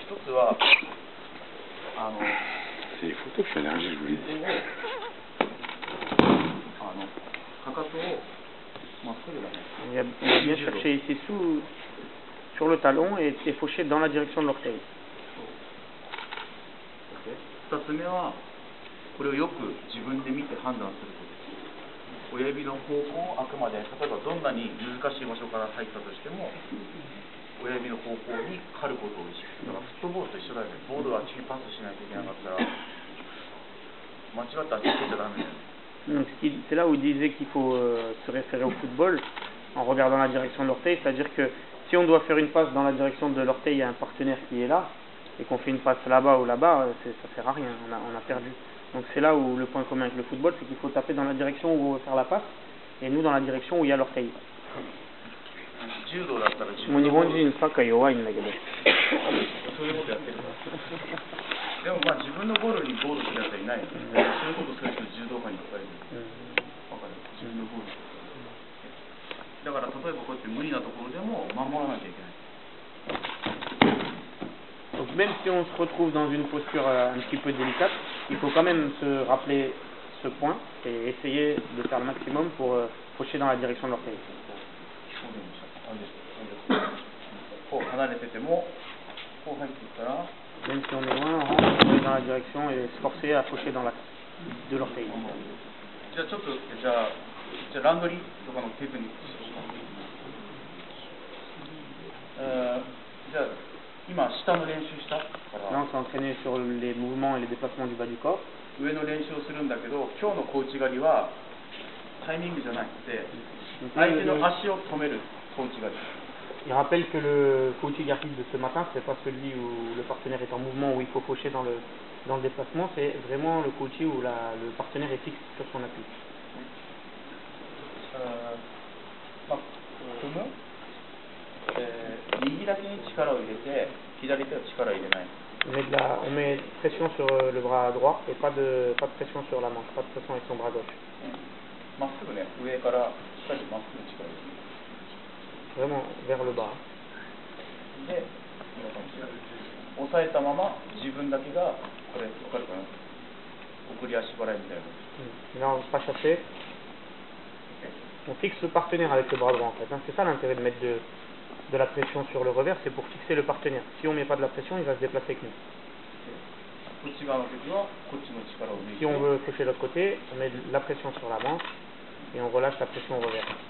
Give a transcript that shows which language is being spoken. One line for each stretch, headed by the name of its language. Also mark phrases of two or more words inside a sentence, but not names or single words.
French: C'est les photos que je je vous l'ai dit. On a bien cherché ici sur le talon et fauché dans la direction de l'orteil.
Japanese: 2 つ目はこれをよく自分で見て判断することです。親指の方向をあくまで、例えばどんなに難しい場所から入ったとしても親指の方向に狩ることを意識する。だからフットボールと一緒だよね。ボールをあっちにパスしないといけなかったら間違ったらあっちに蹴っちゃダメだよね。
French: C'est là où il disait qu'il faut se référer au football en regardant la direction de l'orteil, c'est-à-dire que si on doit faire une passe dans la direction de l'orteil, il y a un partenaire qui est là, et qu'on fait une passe là-bas ou là-bas, ça sert à rien, on a perdu. Donc c'est là où le point commun avec le football, c'est qu'il faut taper dans la direction où on veut faire la passe, et nous dans la direction où il y a l'orteil.
Japanese: もう日本人サッカー弱いんだけど。そういうことやってる。でもまあ自分のゴールにゴールするやつはいないので、そういうことする人柔道家にいっぱいいる。わかる。自分のゴール。だから例えばこうやって無理なところでも守らなきゃいけない。
French: Donc même si on se retrouve dans une posture un petit peu délicate, il faut quand même se rappeler ce point et essayer de faire le maximum pour faucher dans la direction de l'orteil. Même si on est loin, on rentre dans la direction et se forcer à faucher dans l'axe de l'orteil.
Japanese: じゃあちょっとじゃあランドリーとかのテクニックじゃあ今下の練習したから
French: Là on s'est entraîné sur les mouvements et les déplacements du bas du corps.
Japanese: 上の練習をするんだけど今日の小内刈りはタイミングじゃなくて相手の足を止める小内刈り。
French: Il rappelle que le Kouchigari de ce matin, c'est pas celui où le partenaire est en mouvement, où il faut faucher dans le déplacement, c'est vraiment le Kouchi où le partenaire est fixe sur son appui.
Japanese: 右だけに力を入れて左手は力を入れない。
French: On met pression sur le bras droit et pas de pression sur la manche, pas de pression avec son bras gauche.
Japanese: まっすぐね、上から下にまっすぐ力を入れる。
French: Vraiment vers le bas.
Japanese: で、押さえたまま自分だけがこれ分かるかな？送り足払いみたいな。
French: Là on ne va pas chasser. On fixe le partenaire avec le bras droit en fait. C'est ça l'intérêt de mettre de la pression sur le revers, c'est pour fixer le partenaire. Si on ne met pas de la pression, il va se déplacer avec nous. Si on veut faucher de l'autre côté, on met de la pression sur la manche et on relâche la pression au revers.